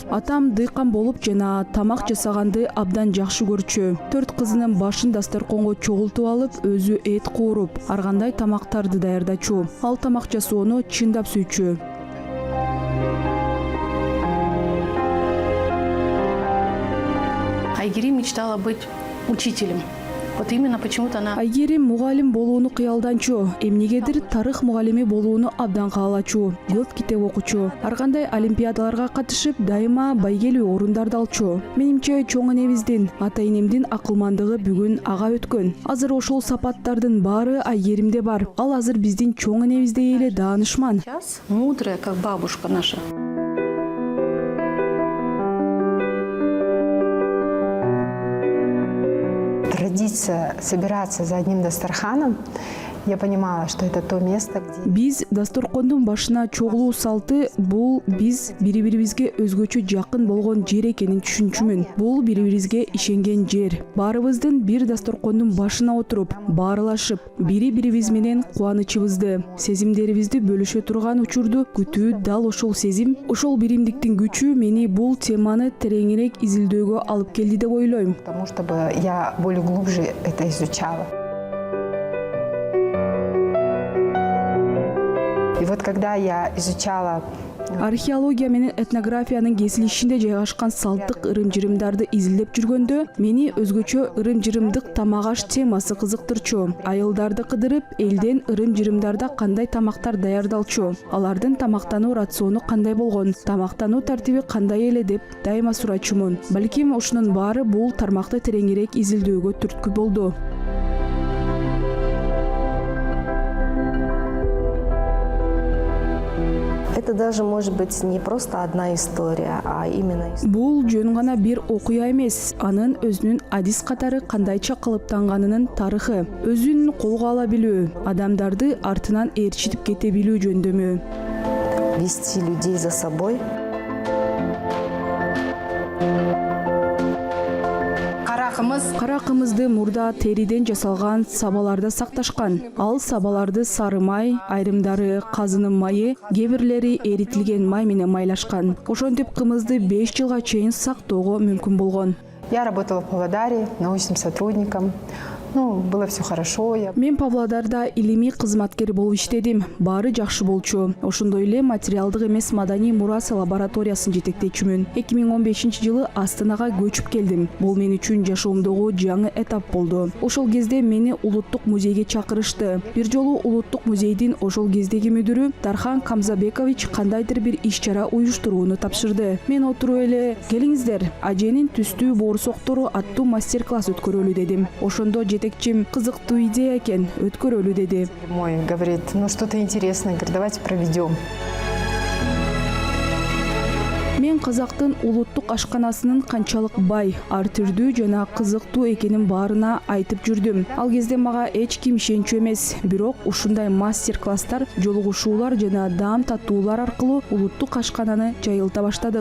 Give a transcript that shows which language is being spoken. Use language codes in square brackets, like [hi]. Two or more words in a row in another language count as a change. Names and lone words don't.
[ky] Атам дыйкан болуп жана тамак жасаганды абдан жакшы көрчү. 4 кызынын башын дастарконго чогултуп алып, өзү эт кууруп, ар кандай тамактарды даярдачу. Ал тамак жасоону чындап сүйчү. [ru] Айгерим мечтала быть учителем. Вот именно почему-то она... [ky] Айгерим мугалим болууну кыялданчу. Эмнегедир тарых мугалими болууну абдан каалачу. Көп китеп окучу. Ар кандай олимпиадаларга катышып, дайыма байгелүү орундарды алчу. Менимче чоң энебиздин, ата энемдин акылмандыгы бүгүн ага өткөн. Азыр ошол сапаттардын баары Айгеримде бар. Ал азыр биздин чоң энебиздей эле даанышман. [ru] Сейчас мудрая, как бабушка наша. Традиция собираться за одним дастарханом, я понимала, что это то место, где... [ky] Биз дасторкондун башына чогулуу салты бул биз бири-бирибизге өзгөчө жакын болгон жер экенин түшүнчүмүн. Бул бири-бирибизге ишенген жер. Баарыбыздын бир дасторкондун башына отуруп, баарылашып, бири-бирибиз менен кубанычыбызды, сезимдерибизди бөлүшө турган учурду күтүү дал ошол сезим, ошол биримдиктин күчү мени бул теманы тереңирээк изилдөөгө алып келди деп ойлойм. [ru] Потому чтобы я более глубже это изучала. И вот когда я изучала [ky] археология менен этнографиянын кесилишинде жайгашкан салттык ырым-жырымдарды изилдеп жүргөндө мени өзгөчө ырым-жырымдык тамак-аш темасы кызыктырчу. Айылдарды кыдырып, элден ырым-жырымдарда кандай тамактар даярдалчу, алардын тамактануу рациону кандай болгон, тамактануу тартиби кандай эле деп дайыма сурачумун. Балким ушунун баары бул тармакты тереңирээк изилдөөгө түрткү болду. [ru] Это даже может быть не просто одна история, а именно... [ky] Бул жөн гана бир окуя эмес, анын өзүнүн адис катары кандайча калыптанганынын тарыхы, өзүн колго ала билүү, адамдарды артынан ээрчитип кете билүү жөндөмү. [ru] Вести людей за собой. [ky] Каракымыз Кара кымызды мурда териден жасалган сабаларда сакташкан. Ал сабаларды сары май, айрымдары казынын майы, кээ бирлери эритилген май менен майлашкан. Ошентип кымызды 5 жылга чейин сактоого мүмкүн болгон. [ru] Я работала в Павлодаре научным сотрудником. Было все хорошо. [ky] Мен Павлодарда илимий кызматкер болуп иштедим. Баары жакшы болчу. Ошондой эле материалдык эмес маданий мурасы лабораториясын жетектечүмүн. 2015-жылы Астанага көчүп келдим. Бул мен үчүн жашоомдогу жаңы этап болду. Ошол кезде мени улуттук музейге чакырышты. Бир жолу улуттук музейдин ошол кездеги мүдүрү Тархан Камзабекович кандайдыр бир иш-чара уюштурууну тапшырды. Мен отуруп эле келиңиздер, аженин түстүү боорусоктору аттуу мастер-класс өткөрөлү дедим. Ошондо жетекчим кызыктуу идея экен, өткөрөлү деди. [ru] Мой говорит, что-то интересное, говорит, давайте проведем. [ky] Мен казактын улуттук ашканасынын канчалык бай, ар түрдүү жана кызыктуу экенин баарына айтып жүрдүм. Ал кезде мага эч ким ишенчү эмес, бирок ушундай мастер-класстар, жолугушуулар жана даам татуулар аркылуу улуттук ашкананы жайылта баштадык.